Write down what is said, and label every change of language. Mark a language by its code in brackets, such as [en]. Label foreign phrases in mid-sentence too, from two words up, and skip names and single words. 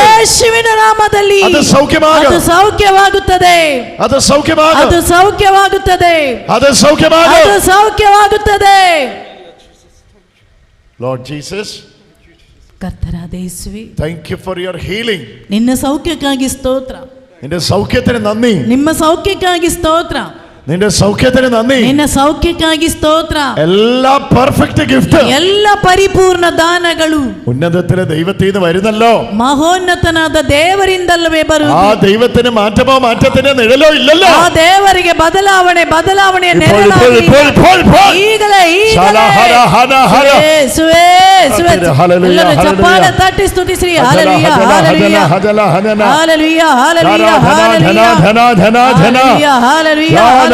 [kn] ಯೇಸುವಿನ ನಾಮದಲ್ಲಿ ಅದು ಸೌಖ್ಯವಾಗುം. ಅದು ಸೌಖ್ಯವಾಗುತ್ತದೆ. ಅದು ಸೌಖ್ಯವಾಗುം. ಅದು ಸೌಖ್ಯವಾಗುತ್ತದೆ. ಅದು ಸೌಖ್ಯವಾಗುം. ಅದು ಸೌಖ್ಯವಾಗುತ್ತದೆ. [en] Lord Jesus, [kn] ಕರ್ತನಾದ ಯೇಸುವೇ, [en] thank you for your healing. [kn] ನಿನ್ನ ಸೌಖ್ಯಕ್ಕಾಗಿ ಸ್ತೋತ್ರ. [ml] നിന്റെ സൗഖ്യത്തിന് നന്ദി. [kn] ನಿಮ್ಮ ಸೌಖ್ಯಕ್ಕಾಗಿ ಸ್ತೋತ್ರ. [ml] നിന്റെ സൗഖ്യത്തിന് നന്ദി. [kn] ನಿನ್ನ ಸೌಖ್ಯಕ್ಕಾಗಿ ಸ್ತೋತ್ರ. [ml] എല്ലാ [en] perfect gift. [kn] ಎಲ್ಲ ಪರಿಪೂರ್ಣ ದಾನಗಳು [ml] ഉന്നതത്തിലെ ദൈവത്തിൽ നിന്ന് വരുന്നല്ലോ. [kn] ಮಹೋನ್ನತನಾದ ದೇವರಿಂದಲ್ಲವೇ ಬರುವುದು. [ml] ആ ദൈവത്തിന് മാറ്റമോ മാറ്റത്തിന്റെ നിഴലോ ഇല്ലല്ലോ. [kn] ಆ ದೇವರಿಗೆ ಬದಲಾವಣೆಯ ನೆರಳಾಗಲಿ. ಈಗಲೇ ಯೇಸುವೇ, ಎಲ್ಲರೂ ಚಪ್ಪಾಳೆ ತಟ್ಟಿ ಸ್ತುತಿಸಿರಿ. ಹಲ್ಲೆಲೂಯಾ, ಹಲ್ಲೆಲೂಯಾ, ಹಲ್ಲೆಲೂಯಾ, ಹಲ್ಲೆಲೂಯಾ, ಹಲ್ಲೆಲೂಯಾ, ಹಲ್ಲೆಲೂಯಾ, ಹಲ್ಲೆಲೂಯಾ,